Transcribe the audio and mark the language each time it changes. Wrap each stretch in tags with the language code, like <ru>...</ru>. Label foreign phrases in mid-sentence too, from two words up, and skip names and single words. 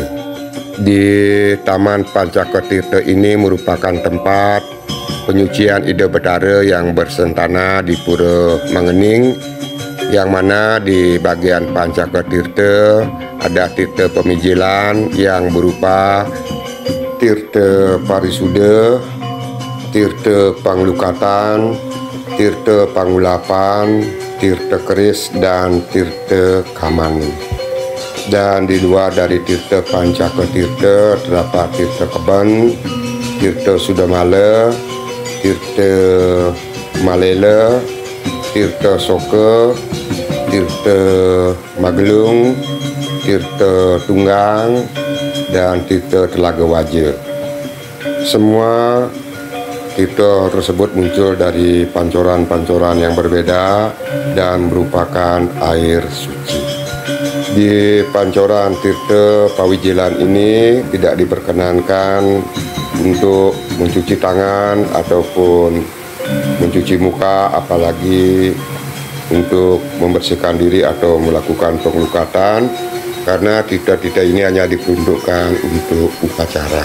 <id>Di Taman Pancaka Tirta ini merupakan tempat penyucian Ida Betara yang bersentana di Pura Mangening, yang mana di bagian Pancaka Tirta ada tirta pemijilan yang berupa tirta parisuda, tirta panglukatan, tirta pangulapan, tirta keris, dan tirta kamani. Dan di luar dari tirta Pancaka Tirta terdapat tirta Keben, tirta Sudamala, tirta Malela, tirta Soka, tirta Magelung, tirta Tunggang, dan tirta Telaga Waja. Semua tirta tersebut muncul dari pancoran-pancoran yang berbeda dan merupakan air suci. Di pancoran tirta Pawijilan ini tidak diperkenankan untuk mencuci tangan ataupun mencuci muka, apalagi untuk membersihkan diri atau melakukan pengelukatan, karena tirta-tirta ini hanya diperuntukkan untuk upacara.</id>